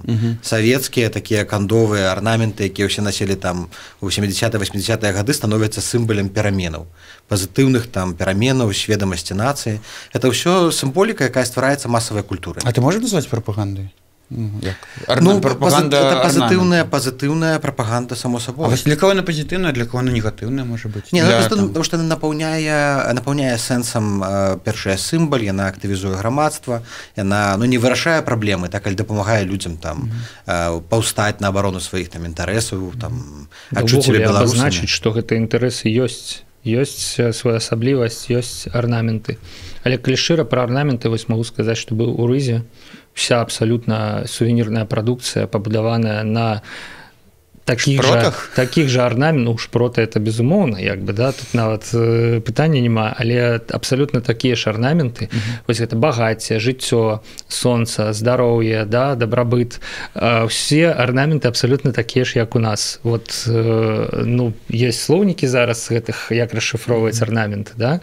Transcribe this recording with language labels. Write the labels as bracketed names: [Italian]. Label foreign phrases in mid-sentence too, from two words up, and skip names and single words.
[Belarusian] Савецкія такія кандовыя арнаменты, якія ўсе насілі там у 70-80-е гады, становяцца сімбалем пераменаў, пазітыўных там пераменаў, сведамасці нацыі. Это ўсё сімволіка, якая ствараецца масавай культурай. А ты можаш назваць прапагандай? Это пазітыўная прапаганда, [Russian] само собой. А для кого она пазітыўная, для кого она негатыўная, [Belarusian] можа быць? [Russian] Не, потому что [Belarusian] она напаўняе сэнсам першая сімбаль, яна актывізуе грамадства, яна не вырашае праблемы, так, але дапамагае людзям там паўстаць на абарону сваіх там інтарэсаў, там адчуць сябе беларусамі. Абазначыць, што гэтыя інтарэсы ёсць своеасаблівасць, ёсць арнаменты. Але калі шчыра пра арнаменты, вось магу сказаць, што быў у Рызе, [Russian] вся абсолютно сувенирная продукция, побудованная на таких же орнаментах, ну, шпроты это [Belarusian] безумоўна, як бы, да, тут нават пытання няма, але абсолютно такія ж орнаменты, вось гэта багацце, жыццё, сонца, здароўе, да, дабрабыт, все орнаменты абсолютно такія ж, як у нас. [Russian] Вот, ну, есть [Belarusian] слоўнікі зараз гэтых, як расшифроўваць орнаменты, да?